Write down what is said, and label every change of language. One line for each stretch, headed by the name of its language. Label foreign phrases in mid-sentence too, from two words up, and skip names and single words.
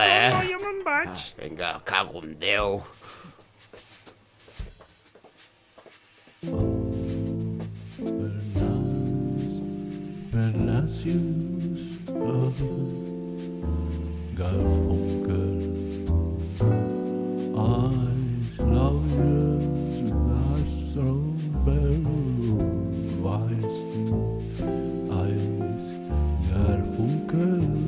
Catalan: No, ja me'n vaig. Vinga, cago en Déu. Bernacius,
German: Garfunkel, Eis laures, Astronbell, weißt du, Eis, Garfunkel,